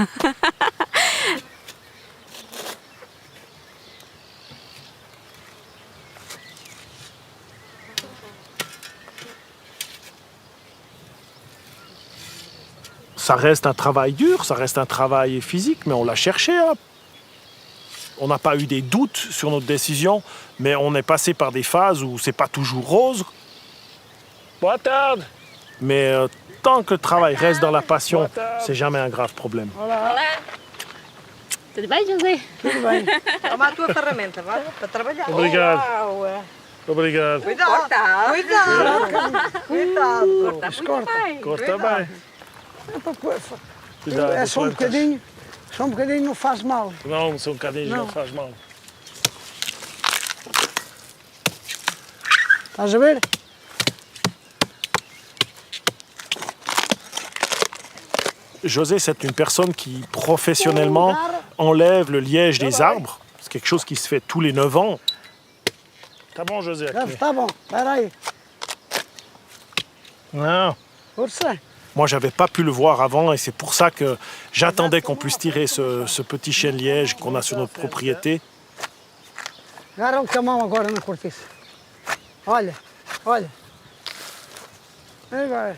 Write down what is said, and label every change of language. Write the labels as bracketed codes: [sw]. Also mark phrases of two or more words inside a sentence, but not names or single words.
[fr] Ça reste un travail dur, ça reste un travail physique, mais on l'a cherché. Hein. On n'a pas eu des doutes sur notre décision, mais on est passé par des phases où c'est pas toujours rose. [pt] Boa tarde. [fr] Mais tant que le travail reste dans la passion, c'est jamais un grave problème. [pt] Olá. Tudo bem, José? Tudo bem. Toma a tua ferramenta, vai, para trabalhar. Obrigado. Uau. Obrigado. Cuidado. Cuidado. Corta bem. Cuidado, É só um bocadinho, não faz mal. Não, só um bocadinho não faz mal. Estás a ver? José, [fr] c'est une personne qui, professionnellement, enlève le liège des arbres. C'est quelque chose qui se fait tous les 9 ans. [pt] Tá bom, José. Tá bom, espera aí. [fr] Non. [pt] Força. [fr] Moi, j'avais pas pu le voir avant et c'est pour ça que j'attendais qu'on puisse tirer ce petit chêne-liège qu'on a sur notre propriété. [pt] Agarra com a mão agora na cortiça. Olha. Agora.